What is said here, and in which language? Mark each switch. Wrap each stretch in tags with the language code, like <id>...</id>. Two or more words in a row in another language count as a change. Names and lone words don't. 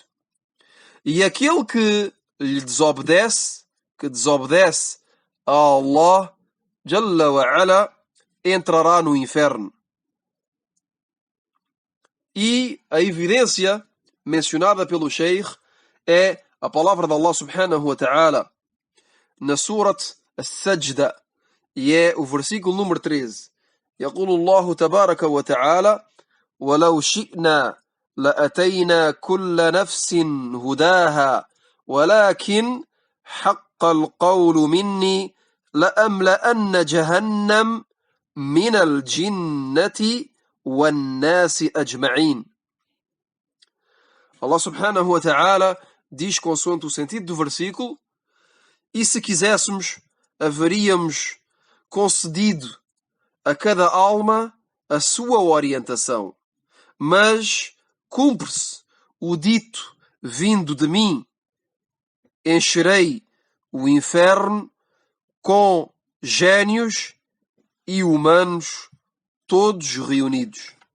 <pt>E aquele que lhe desobedece, a Allah</pt> <ar>Jalla wa Ala,</ar> <pt>entrará no inferno. E a evidência mencionada pelo Sheikh é a palavra de Allah</pt> <ar>subhanahu wa ta'ala</ar> <pt>na Surat As-Sajda, e é o versículo número 13.</pt> <ar>يقول الله تبارك وتعالى: ولو شئنا لأتينا كل نفس هداها ولكن حق القول مني لأملأن جهنم من الجنة والناس أجمعين.</ar> <pt>Allah</pt> <ar>subhanahu wa ta'ala</ar> <pt>diz, consoante o sentido do versículo: e se quiséssemos, haveríamos concedido a cada alma a sua orientação, mas cumpre-se o dito vindo de mim: encherei o inferno com gênios e humanos todos reunidos.</pt>